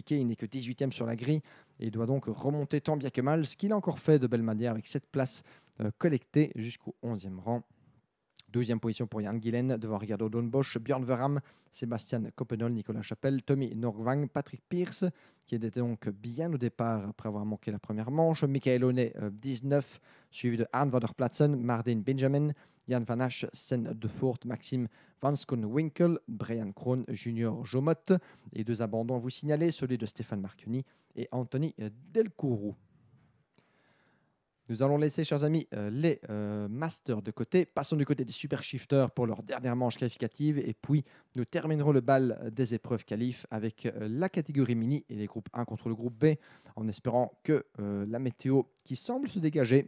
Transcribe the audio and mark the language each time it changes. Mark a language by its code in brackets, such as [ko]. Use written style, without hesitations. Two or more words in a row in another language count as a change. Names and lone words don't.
[fr] Il n'est que 18e sur la grille et doit donc remonter tant bien que mal, ce qu'il a encore fait de belle manière avec 7 places collectées jusqu'au 11e rang. 12e position pour Jan Gillen devant Ricardo Doornbos, Björn Verham, Sébastien Coppenol, Nicolas Chapelle, Tommy Norgvang, Patrick Pierce, qui était donc bien au départ après avoir manqué la première manche, Michael Honey 19, suivi de Arne van der Platsen, Mardin Benjamin, Jan Van Asch, Sen de Voort, Maxime Van Schoon-Winkel, Brian Kroon, Junior Jomot, et 2 abandons à vous signaler, celui de Stéphane Marchioni et Anthony Delcourou. Nous allons laisser, chers amis, les masters de côté. Passons du côté des super shifters pour leur dernière manche qualificative. Et puis, nous terminerons le bal des épreuves qualif avec la catégorie mini et les groupes 1 contre le groupe B, en espérant que la météo qui semble se dégager.